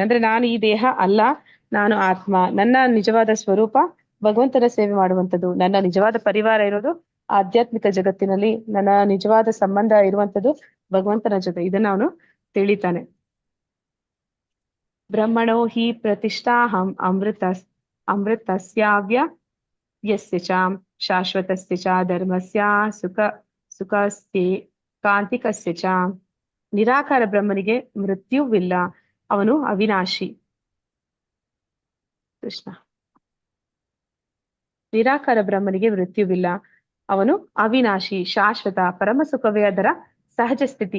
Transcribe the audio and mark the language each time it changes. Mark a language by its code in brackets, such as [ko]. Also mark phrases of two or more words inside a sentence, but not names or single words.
[kn] ಅಂದ್ರೆ ನಾನು ಈ ದೇಹ ಅಲ್ಲ, ನಾನು ಆತ್ಮ, ನನ್ನ ನಿಜವಾದ ಸ್ವರೂಪ ಭಗವಂತನ ಸೇವೆ ಮಾಡುವಂಥದ್ದು, ನನ್ನ ನಿಜವಾದ ಪರಿವಾರ ಇರೋದು ಆಧ್ಯಾತ್ಮಿಕ ಜಗತ್ತಿನಲ್ಲಿ, ನನ್ನ ನಿಜವಾದ ಸಂಬಂಧ ಇರುವಂಥದ್ದು ಭಗವಂತನ ಜೊತೆ. ಇದನ್ನ ಅವನು ತಿಳಿತಾನೆ. [sa] ಬ್ರಹ್ಮಣೋ ಹಿ ಪ್ರತಿಷ್ಠಾಹಂ ಅಮೃತಸ್ಯಾವ್ಯ ಯಸ್ಯ ಚ ಶಾಶ್ವತಸ್ಯ ಚ ಧರ್ಮಸ್ಯ ಸುಖಸ್ಯ ಕಾಂತಿಕಸ್ಯ ಚ. [kn] ನಿರಾಕಾರ ಬ್ರಹ್ಮನಿಗೆ ಮೃತ್ಯುವಿಲ್ಲ, ಅವನು ಅವಿನಾಶಿ. ಕೃಷ್ಣ. ನಿರಾಕಾರ ಬ್ರಹ್ಮನಿಗೆ ಮೃತ್ಯುವಿಲ್ಲ, ಅವನು ಅವಿನಾಶಿ, ಶಾಶ್ವತ, ಪರಮ ಸುಖವೇ ಅದರ ಸಹಜ ಸ್ಥಿತಿ.